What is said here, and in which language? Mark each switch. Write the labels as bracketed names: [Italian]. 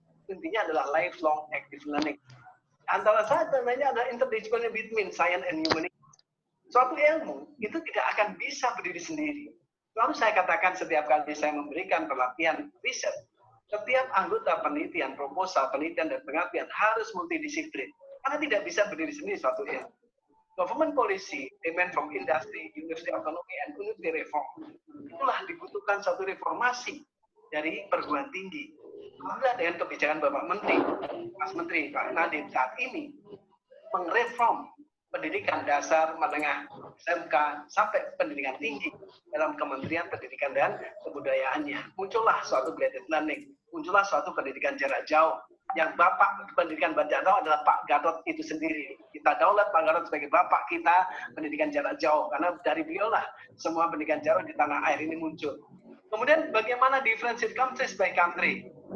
[Indonesian] Intinya adalah [English] lifelong active learning. [Indonesian] Antara satunya ada [English] interdisciplinary between science and humanity. [Indonesian] Suatu ilmu itu tidak akan bisa berdiri sendiri. Lalu saya katakan setiap kali saya memberikan pelatihan riset, setiap anggota penelitian, proposal, penelitian, dan pengabdian harus multidisiplin. Karena tidak bisa berdiri sendiri suatu ilmu. [English] Government policy, demand from industry, university autonomy, and university reform. [Indonesian] Itulah dibutuhkan suatu reformasi dari perguruan tinggi. Alhamdulillah dengan kebijakan Bapak Menteri, Mas Menteri, Pak Nadiem saat ini, mengreform pendidikan dasar, menengah, SMK, sampai pendidikan tinggi dalam Kementerian Pendidikan dan Kebudayaannya. Muncullah suatu blended learning, muncullah suatu pendidikan jarak jauh, yang Bapak pendidikan jarak jauh adalah Pak Gatot itu sendiri. Kita daulat Pak Gatot sebagai Bapak kita pendidikan jarak jauh, karena dari beliaulah semua pendidikan jarak di tanah air ini muncul. Kemudian bagaimana [English] differentiate countries by country?